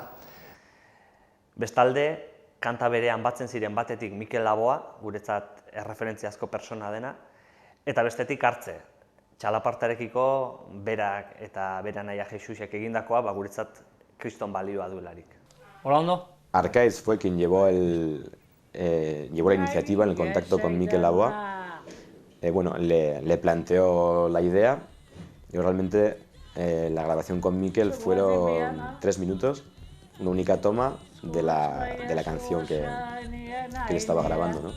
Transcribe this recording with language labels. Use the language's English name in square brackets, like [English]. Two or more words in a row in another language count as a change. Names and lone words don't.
[Basque] Bestalde, kanta berean batzen ziren batetik Mikel Laboa, guretzat erreferentziazko persona dena, eta bestetik Artze. Txalapartarekiko berak eta bera naia Jesusek egindakoa guretzat kriston balioa duelarik. Hola, ondo? [Spanish] Arcaiz fue quien llevó la iniciativa en el contacto con Mikel Laboa. Le planteó la idea y realmente la grabación con Mikel fueron 3 minutos, una única toma de la canción que él estaba grabando, ¿no?